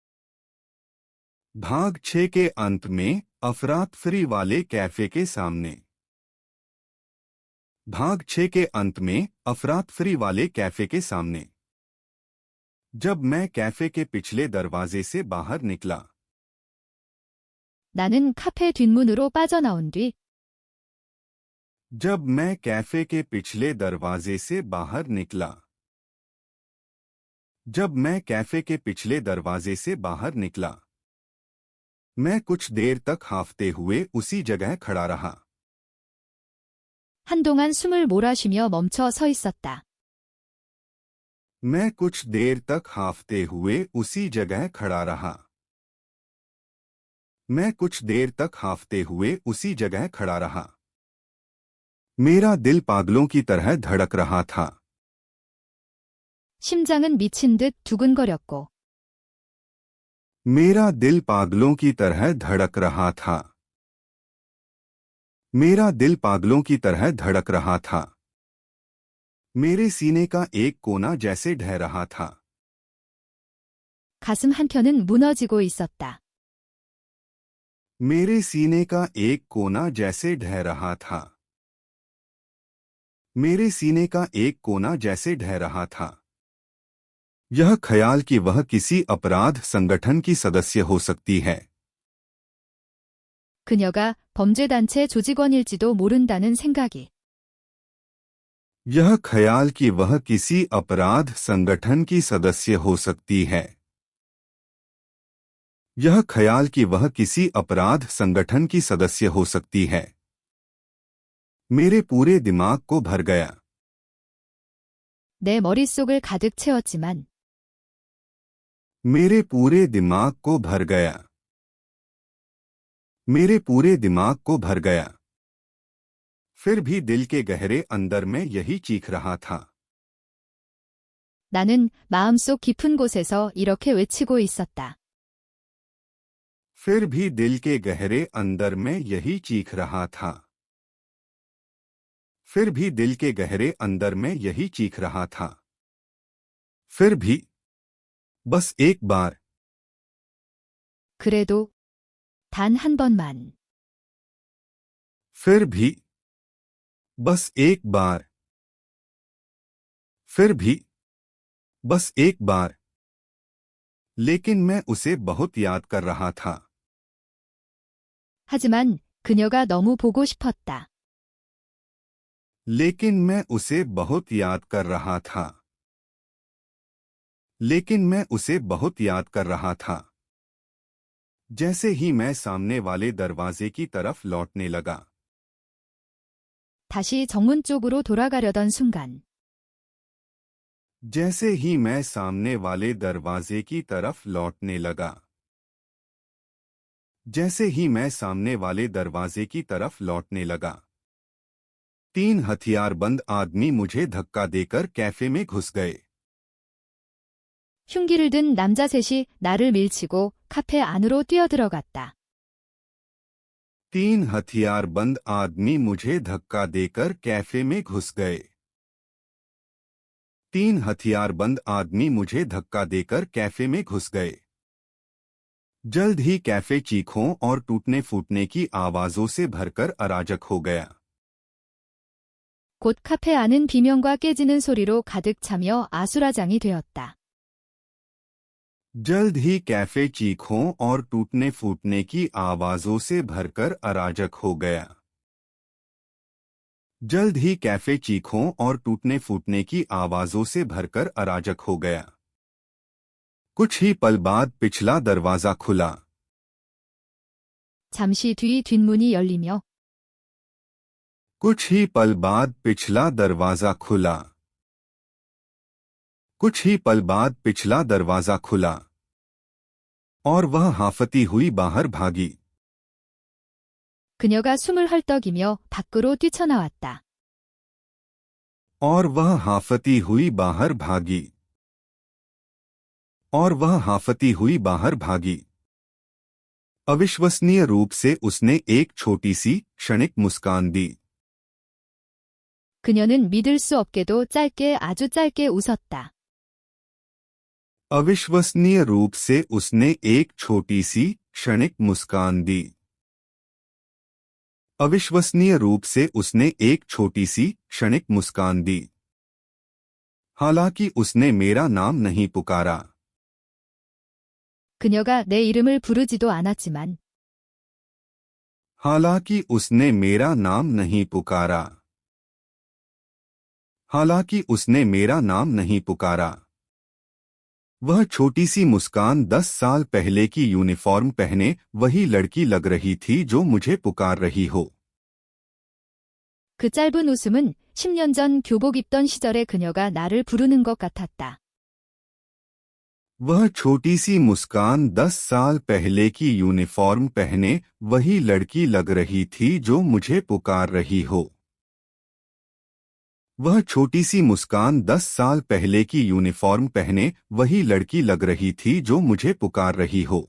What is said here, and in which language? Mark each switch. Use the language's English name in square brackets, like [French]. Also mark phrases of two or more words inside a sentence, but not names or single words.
[Hindi] भाग 6 के अंत में अफरातफरी वाले कैफे के सामने। भाग 6 के अंत में अफरातफरी वाले कैफे के सामने। जब मैं कैफे के पिछले दरवाजे से बाहर निकला। [Korean] 나는 카페 뒷문으로 빠져나온 뒤. [Hindi] जब मैं कैफे के पिछले दरवाजे से बाहर निकला। जब मैं कैफे के पिछले दरवाजे से बाहर निकला। मैं कुछ देर तक हांफते हुए उसी जगह खड़ा रहा। [Korean] 한동안 숨을 몰아쉬며 멈춰 서 있었다. [Hindi] मैं कुछ देर तक हांफते हुए उसी जगह खड़ा रहा। मैं कुछ देर तक हांफते हुए उसी जगह खड़ा रहा। मेरा दिल पागलों की तरह धड़क रहा था। [Korean] 심장은 미친 듯 두근거렸고. [Hindi] मेरा दिल पागलों की तरह धड़क रहा था। मेरा दिल पागलों की तरह धड़क रहा था। मेरे सीने का एक कोना जैसे ढह रहा था। [Korean] 가슴 한켠은 무너지고 있었다. [Hindi] मेरे सीने का एक कोना जैसे ढह रहा था। मेरे सीने का एक कोना जैसे ढह रहा था। यह ख्याल कि वह किसी अपराध संगठन की सदस्य हो सकती है। [Korean] 그녀가 범죄단체 조직원일지도 모른다는 생각이. [Hindi] यह ख्याल कि वह किसी अपराध संगठन की सदस्य हो सकती है। यह ख्याल कि वह किसी अपराध संगठन की सदस्य हो सकती है। मेरे पूरे दिमाग को भर गया। [Korean] 내 머릿속을 가득 채웠지만. [Hindi] मेरे पूरे दिमाग को भर गया। मेरे पूरे दिमाग को भर गया। फिर भी दिल के गहरे अंदर में यही चीख रहा था। [Korean] 나는 마음속 깊은 곳에서 이렇게 외치고 있었다. [Hindi] फिर भी दिल के गहरे अंदर में यही चीख रहा था। फिर भी दिल के गहरे अंदर में यही चीख रहा था। फिर भी बस एक बार। [Korean] 그래도 단 한 번만. [Hindi] फिर भी बस एक बार। फिर भी बस एक बार। लेकिन मैं उसे बहुत याद कर रहा था। [Korean] 하지만 그녀가 너무 보고 싶었다. [Hindi] लेकिन मैं उसे बहुत याद कर रहा था। लेकिन मैं उसे बहुत याद कर रहा था। जैसे ही मैं सामने वाले दरवाजे की तरफ लौटने लगा। [Korean] 다시 정문 쪽으로 돌아가려던 순간. [Hindi] जैसे ही मैं सामने वाले दरवाजे की तरफ लौटने लगा। जैसे ही मैं सामने वाले दरवाजे की तरफ लौटने लगा। 3 हथियारबंद आदमी मुझे धक्का देकर कैफे में घुस गए। [Korean] 흉기를 든 남자 셋이 나를 밀치고 카페 안으로 뛰어들어갔다. [Hindi] 3 हथियारबंद आदमी मुझे धक्का देकर कैफे में घुस गए। 3 हथियारबंद आदमी मुझे धक्का देकर कैफे में घुस गए। जल्द ही कैफे चीखों और टूटने फूटने की आवाजों से भरकर अराजक हो गया। [Korean] 곧 카페 안은 비명과 깨지는 소리로 가득 차며 아수라장이 되었다. [Hindi] जल्द ही कैफे चीखों और टूटने फूटने की आवाजों से भरकर अराजक हो गया। जल्द ही कैफे चीखों और टूटने फूटने की आवाजों से भरकर अराजक हो गया। कुछ ही पल बाद पिछला दरवाजा खुला। [Korean] 잠시 뒤 뒷문이 열리며 [Hindi] कुछ ही पल बाद पिछला दरवाजा खुला। कुछ ही पल बाद पिछला दरवाजा खुला और वह हांफती हुई बाहर भागी। [Korean] 그녀가 숨을 헐떡이며 밖으로 뛰쳐나왔다. [Hindi] और वह हांफती हुई बाहर भागी। और वह हांफती हुई बाहर भागी। अविश्वसनीय रूप से उसने एक छोटी सी क्षणिक मुस्कान दी। [Korean] 그녀는 믿을 수 없게도 짧게 아주 짧게 웃었다. [Hindi] अविश्वसनीय रूप से उसने एक छोटी सी क्षणिक मुस्कान दी। अविश्वसनीय रूप से उसने एक छोटी सी क्षणिक मुस्कान दी। हालांकि उसने मेरा नाम नहीं पुकारा। [Korean] 그녀가 내 이름을 부르지도 않았지만 [Hindi] हालांकि उसने मेरा नाम नहीं पुकारा। हालांकि उसने मेरा नाम नहीं पुकारा। वह छोटी सी मुस्कान 10 साल पहले की यूनिफॉर्म पहने वही लड़की लग रही थी जो मुझे पुकार रही हो। [Korean] 그 짧은 웃음은 10년 전 교복 입던 시절의 그녀가 나를 부르는 것 같았다. [Hindi] वह छोटी सी मुस्कान 10 साल पहले की यूनिफॉर्म पहने वही लड़की लग रही थी जो मुझे पुकार रही हो। वह छोटी सी मुस्कान 10 साल पहले की यूनिफॉर्म पहने वही लड़की लग रही थी जो मुझे पुकार रही हो।